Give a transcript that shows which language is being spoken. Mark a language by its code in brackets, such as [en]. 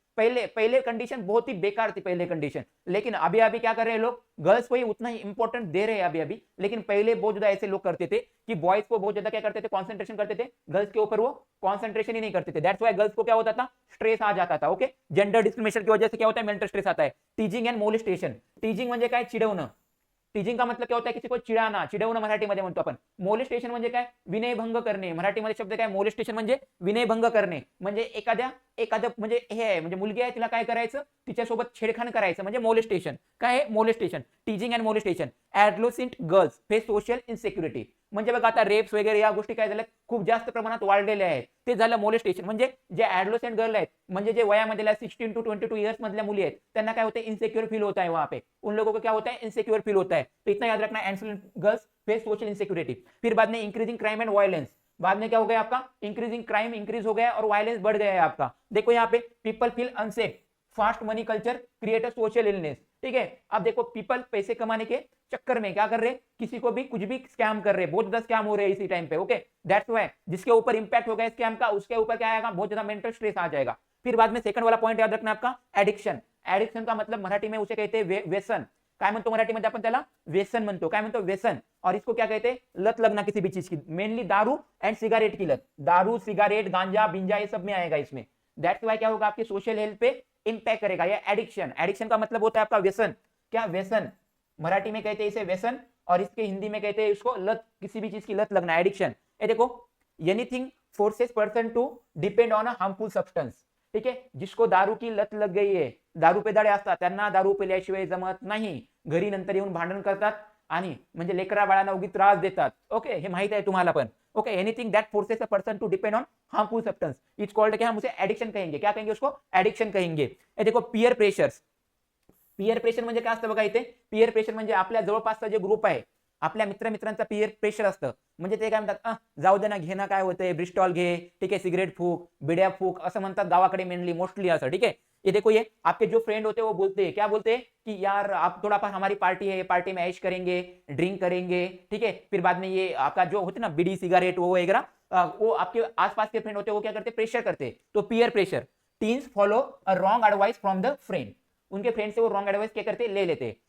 [hi] पहले कंडीशन बहुत ही बेकार थी, पहले कंडीशन. लेकिन अभी क्या कर रहे हैं लोग, गर्ल्स को ही उतना ही इंपॉर्टेंट दे रहे हैं अभी. लेकिन पहले बहुत ज्यादा ऐसे लोग करते थे कि बॉयज को बहुत ज्यादा क्या करते थे, कॉन्सेंट्रेशन करते थे, गर्ल्स के ऊपर वो कॉन्सेंट्रेशन ही नहीं करते थे. दैट्स व्हाई गर्ल्स को क्या होता था, स्ट्रेस आ जाता था. ओके, जेंडर डिस्क्रिमिनेशन की वजह से क्या होता है, मेंटल स्ट्रेस आता है. टीजिंग एंड मोलेस्टेशन. [mr] टीजिंग म्हणजे काय, चिडवणं. [hi] टीजिंग का मतलब क्या होता है, किसी को चिडाना, [mr] चिडवणं मराठीमध्ये म्हणतो आपण. मोलेस्टेशन म्हणजे काय, विनयभंग करणे. मराठीमध्ये शब्द काय, मोलेस्टेशन म्हणजे विनयभंग करणे. म्हणजे एखादं म्हणजे हे आहे, म्हणजे मुलगी आहे तिला काय करायचं, तिच्यासोबत छेडखान करायचं म्हणजे मोलेस्टेशन. काय आहे molestation, टीजिंग and molestation. [en] Adolescent girls face social insecurity. [mr] म्हणजे बघा आता रेप्स वगैरे या गोष्टी काय झाल्या खूप जास्त प्रमाणात वाढलेल्या आहेत. ते झालं मोलेस्टेशन. म्हणजे जे ॲडोलेसेंट गर्ल आहेत, म्हणजे जे वयामधल्या 16 to 22 इयर्स मधल्या मुली आहेत, त्यांना काय होतं, [hi] इनसिक्योर फील होता है वहां पे. उन लोगों को क्या होता है, इनसिक्योर फील होता है. तो इतना याद रखना, adolescent girls face social insecurity. फिर बाद में इंक्रीजिंग क्राइम एंड वायलेंस. बाद में क्या हो गया आपका, इंक्रीजिंग क्राइम इंक्रीज हो गया और वायलेंस बढ़ गया है आपका. देखो यहाँ पे [en] People feel unsafe, fast money culture create a social illness. [hi] ठीक है, अब देखो पीपल पैसे कमाने के चक्कर में क्या कर रहे, किसी को भी कुछ भी स्कैम कर रहे, बहुत ज्यादा स्कैम हो रहे हैं इसी टाइम पे. ओके, दैट्स व्हाई जिसके ऊपर इंपैक्ट हो गया स्कैम का, उसके ऊपर क्या आएगा, बहुत ज्यादा मेंटल स्ट्रेस आ जाएगा. फिर बाद में सेकंड वाला पॉइंट याद रखना आपका, एडिक्शन. एडिक्शन का मतलब मराठी में उसे कहते हैं व्यसन. [mr] काय म्हणतो मराठीमध्ये आपण त्याला, व्यसन म्हणतो. काय म्हणतो, व्यसन. [hi] और इसको क्या कहते हैं, लत लगना किसी भी चीज की, मेनली दारू एंड सिगारेट की लत. दारू, सिगारेट, गांजा, बिंजा ये सब में आएगा इसमें. दैट्स व्हाई क्या होगा, आपके सोशल हेल्थ पे इंपैक्ट करेगा ये एडिक्शन. एडिक्शन का मतलब होता है आपका व्यसन. क्या व्यसन, मराठी में कहते हैं इसे व्यसन और इसके हिंदी में कहते हैं इसको लत, किसी भी चीज की लत लगना, एडिक्शन. ये देखो, [en] Anything forces person to depend on a harmful substance. [mr] ठीक है, [hi] जिसको दारू की लत लग गई [mr] आहे, दारू पेदाडे असतात, त्यांना दारू पिल्याशिवाय जमत नाही, घरी नंतर येऊन भांडण करतात आणि म्हणजे लेकरा बाळांना उगी त्रास देतात. ओके, हे माहित आहे तुम्हाला पण. [en] okay, anything that forces a person to depend on harmful substance it's called, [hi] क्या हम उसे एडिक्शन कहेंगे. क्या कहेंगे उसको, एडिक्शन कहेंगे. ये देखो पियर प्रेशर्स. [mr] पियर प्रेशर म्हणजे काय असतं बघा इथे, पियर प्रेशर म्हणजे आपल्या जवळपासचा जे ग्रुप आहे, आपल्या मित्रांचा पियर प्रेशर असतं. म्हणजे ते काय म्हणतात, जाऊ दे ना, घे ना, काय होतंय, ब्रिस्टॉल घे, ठीक है, सिगरेट फूक, बिड्या फूक, असं म्हणतात गावाकडे मेनली, मोस्टली असं. [hi] ठीक है, ये देखो, ये आपके जो फ्रेंड होते हैं वो बोलते हैं, क्या बोलते हैं कि यार आप थोड़ा सा, हमारी पार्टी है, पार्टी में ऐश करेंगे, ड्रिंक करेंगे. ठीक है, फिर बाद में ये आपका जो होते ना बीड़ी सिगरेट वो वगैरह, वो आपके आसपास के फ्रेंड होते हैं, वो क्या करते, प्रेशर करते. तो peer pressure. [en] Teens follow a wrong advice from the friend. [hi] उनके फ्रेंड से वो रॉन्ग एडवाइस क्या करते, ले लेते.